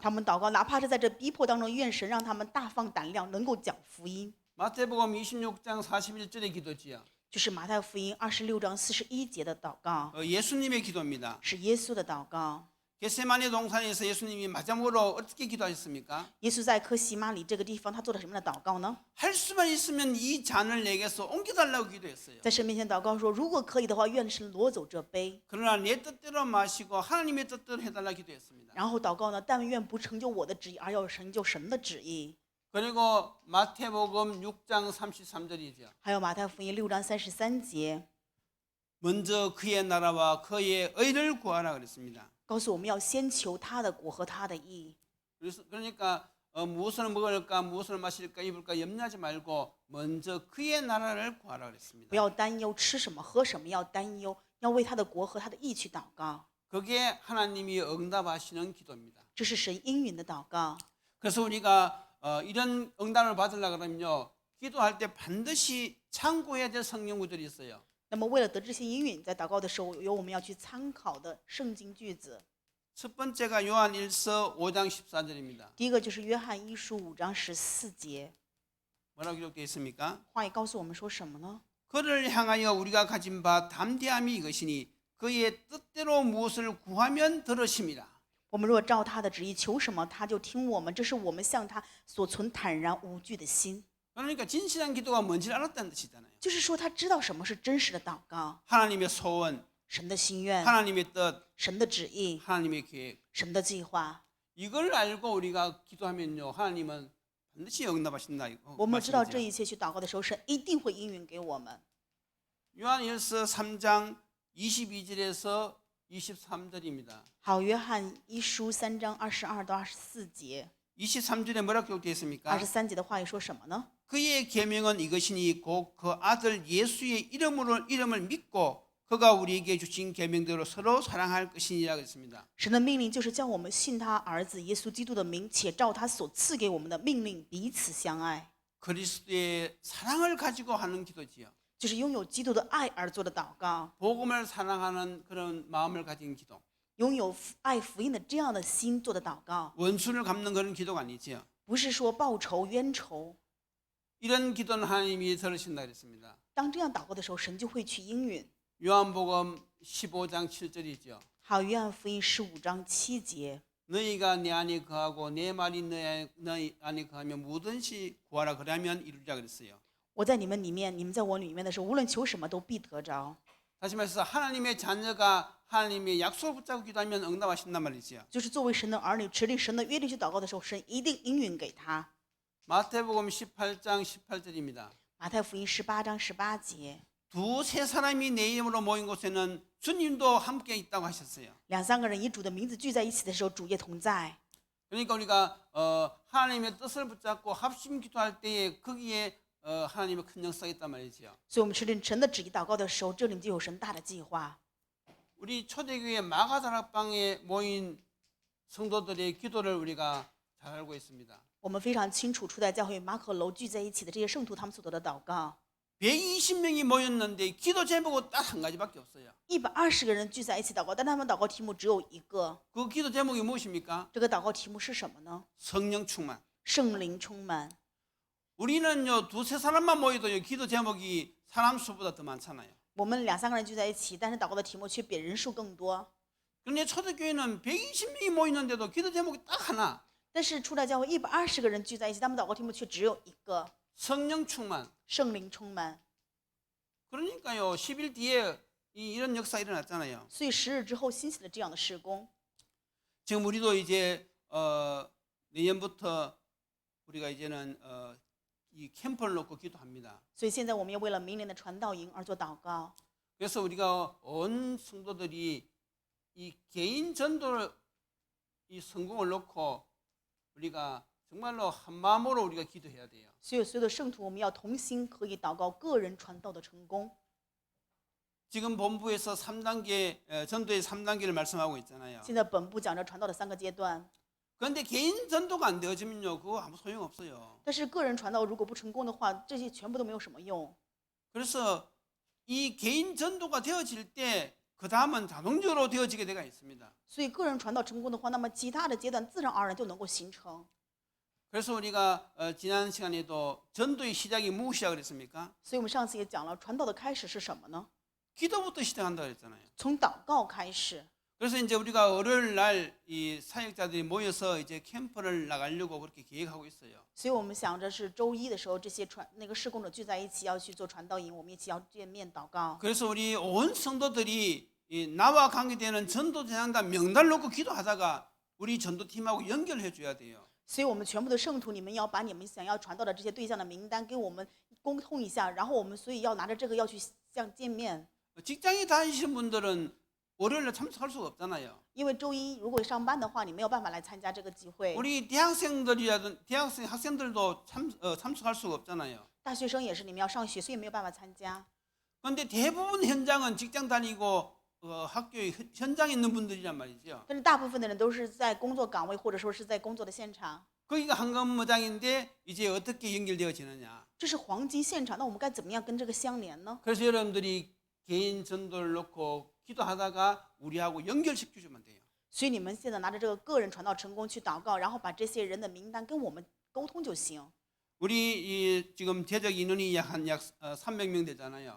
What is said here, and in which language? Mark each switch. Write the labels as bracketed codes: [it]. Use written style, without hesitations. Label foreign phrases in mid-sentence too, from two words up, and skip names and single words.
[zh] 他们祷告，哪怕是在这逼迫当中，愿神让他们大放胆量，能够讲福音。 [ko] 마태복음 26장 41절의 기도지요. [zh] 就是马太福音26章41节的祷告， [ko] 예수님의 기도입니다. [zh] 是耶稣的祷告。 [ko] 겟세마네 동산에서 예수님이 마지막으로 어떻게 기도하셨습니까? [zh] 耶稣在科西玛里这个地方，他做了什么样的祷告呢？ [ko] 할 수만 있으면 이 잔을 내게서 옮겨달라고 기도했어요. [zh] 在神面前祷告说，如果可以的话，愿神挪走这杯。 [ko] 그러나 내 뜻대로 마시고 하나님의 뜻대로 해달라고 기도했습니다. [zh] 然后祷告呢，但愿不成就我的旨意，而要成就神的旨意。 [ko] 그리고 마태복음 6장 33절이죠. [zh] 还有马太福音6章33节， [ko] 먼저 그의 나라와 그의 의를 구하라 그랬습니다. [zh] 告诉我们要先求他的国和他的义。 [ko] 그러니까 무엇을 먹을까, 무엇을 마실까, 입을까 염려하지 말고 먼저 그의 나라를 구하라 그랬습니다. [zh] 不要担忧吃什么喝什么，要担忧，要为他的国和他的义去祷告。 [ko] 그게 하나님이 응답하시는 기도입니다. [zh] 这是神应允的祷告。 [ko] 그래서 우리가 이런 응답을 받으려고 그러면요, 기도할 때 반드시 참고해야 될 성경 구절이 있어요. [zh] 那么为了得这些应允，在祷告的时候有我们要去参考的圣经句子。 [ko] 첫 번째가 요한 1서 5장 14절입니다. [zh] 第一个就是约翰一书5章14节， [ko] 뭐라고 기록되어 있습니까? [zh] 话也告诉我们说什么呢？ [ko] 그를 향하여 우리가 가진 바 담대함이 이것이니 그의 뜻대로 무엇을 구하면 들으심이라. [zh] 我们若照他的旨意求什么，他就听我们，这是我们向他所存坦然无惧的心。 [ko] 그러니까 진실한 기도가 뭔지를 알았다는 뜻이잖아요. [zh] 就是说，他知道什么是真实的祷告， [ko] 하나님의 소원, [zh] 神的心愿， [ko] 하나님의 뜻, [zh] 神的旨意， [ko] 하나님의 계획. [zh] 神的计划。 [ko] 이걸 알고 우리가 기도하면요, 하나님은 반드시 응답하신다. [zh] 我们知道这 [ko] 말씀이죠. [zh] 一切去祷告的时候，神一定会应允给我们。 [ko] 요한일서 3장 22절에서 23절입니다. [zh] 好，约翰一书3章22到24节， [ko] 23절에 뭐라고 기록되어 있습니까? [zh] 23节的话语说什么呢？ [ko] 그의 계명은 이것이니 곧 그 아들 예수의 이름을 믿고 그가 우리에게 주신 계명대로 서로 사랑할 것이니라 그랬습니다. [zh] 神的命令就是叫我们信他儿子耶稣基督的名，且照他所赐给我们的命令彼此相爱， [ko] 그리스도의 사랑을 가지고 하는 기도지요. [zh] 就是拥有基督的爱而做的祷告， [ko] 복음을 사랑하는 그런 마음을 가진 기도. [zh] 拥有爱福音的这样的心做的祷告， [ko] 원수를 갚는 그런 기도가 아니지요. [zh] 不是说报仇冤仇。 [ko] 이런 기도는 하나님이 들으신다 그랬습니다. [zh] 当这样祷告的时候，神就会去应允。 [ko] 요한복음 15장 7절이죠. [zh] 好，约翰福音15章7节， [ko] 너희가 내 안에 거하고 내 말이 너희 안에 거하면 무엇든지 구하라 그러면 이루리라 그랬어요. [zh] 我在你们里面，你们在我里面的时候，无论求什么都必得着。 [ko] 다시 말해서 하나님의 자녀가 하나님의 약속을 붙잡고 기도하면 응답하신단 말이지요. [zh] 就是作为神的儿女，持定神的约定去祷告的时候，神一定应允给他。 [ko] 마태복음 18장 18절입니다. [zh] 马太福音18章18节， [ko] 두세 사람이 내 이름으로 모인 곳에는 주님도 함께 있다고 하셨어요. [zh] 2、3 个人以主的名字聚在一起的时候，主也同在。 [ko] 그러니까 우리가 하나님의 뜻을 붙잡고 합심 기도할 때에 거기에 하나님의 큰 역사가 있단 말이지요. [zh] 所以，我们持定神的旨意祷告的时候，这里就有神大的计划。 [ko] 우리 초대교회 마가다락방에 모인 성도들의 기도를 우리가 잘 알고 있습니다. [zh] 我们非常清楚，初代教会马可楼聚在一起的这些圣徒，他们所得的祷告， [ko] 120명이 모였는데 기도 제목은 딱 한 가지밖에 없어요. [zh] 120 个人聚在一起祷告，但他们祷告题目只有一个。 [ko] 그 기도 제목이 무엇입니까? [zh] 这个祷告题目是什么呢？ [ko] 성령 충만. [zh] 圣灵充满。 [ko] 우리는요 두세 사람만 모여도요 기도 제목이 사람 수보다 더 많잖아요. [zh] 我们2、3个人聚在一起，但是祷告的题目却比人数更多。 [ko] 그런데 초대교회는 120명이 모이는데도 기도 제목이 딱 하나. [zh] 但是初代教会120个人聚在一起，他们祷告题目却只有一个： [ko] 성령 충만. [zh] 圣灵充满。 [ko] 그러니까요 10일 뒤에 이런 역사 일어났잖아요. [zh] 所以10日之后兴起了这样的事工。 [ko] 지금 우리도 이제 내년부터 우리가 이제는 이 캠프를 놓고 기도합니다. [zh] 所以现在我们要为了明年的传道营而做祷告。 [ko] 그래서 우리가 온 성도들이 이 개인 전도를 이 성공을 놓고 우리가 정말로 한 마음으로 우리가 기도해야 돼요. [zh] 所有的圣徒，我们要同心合意祷告个人传道的成功。 [ko] 지금 본부에서 3단계 전도의 3단계를 말씀하고 있잖아요. [zh] 现在本部讲着传道的3个阶段， [ko] 그런데 개인 전도가 안 되어지면요 그거 아무 소용 없어요. [zh] 但是个人传道如果不成功的话，这些全部都没有什么用。 [ko] 그래서 이 개인 전도가 되어질 때 그 다음은 자동적으로 되어지게 되가 있습니다. [zh] 所以个人传道成功的话，那么其他的阶段自然而然就能够形成。 [ko] 그래서 우리가 지난 시간에도 전도의 시작이 무엇이라 그랬습니까? [zh] 所以我们上次也讲了，传道的开始是什么呢？ [ko] 기도부터 시작한다 그랬잖아요. [zh] 从祷告开始。 [ko] 그래서 이제 우리가 월요일 날 이 사역자들이 모여서 이제 캠프를 나가려고 그렇게 계획하고 있어요. [zh] 所以我们想着是周一的时候，这些事工者聚在一起要去做传道营，我们一起要见面祷告。 [ko] 그래서 우리 온 성도들이 이 나와 관계되는 전도대상단 명단을 놓고 기도하다가 우리 전도팀하고 연결해 줘야 돼요. [zh] 所以我们全部的圣徒，你们要把你们想要传道的这些对象的名单给我们沟通一下，然后我们所以要拿着这个要去见面。 [ko] 직장에 다니시는 분들은 월요일에 참석할 수가 없잖아요. [zh] 因为周一如果上班的话，你没有办法来参加这个集会。 [ko] 우리 학생들도 참석할 수가 없잖아요. [zh] 大学生也是，你们要上学，所以没有办法参加。 [ko] 그런데 대부분 현장은 직장 다니고 학교에 현장에 있는 분들이란 말이죠. [zh] 但是大部分的人都是在工作岗位，或者说是在工作的现场。 [ko] 거기가 황금무장인데 이제 어떻게 연결되어지느냐. [zh] 这是黄金现场，那我们该怎么样跟这个相连呢？ [ko] 그래서 여러분들이 개인 전도를 놓고 기도하다가 우리하고 연결시켜주면 돼요. [zh] 所以你们现在拿着这个个人传道成功去祷告，然后把这些人的名单跟我们沟通就行。 [ko] 우리 지금 재적 인원이 약 300명 되잖아요.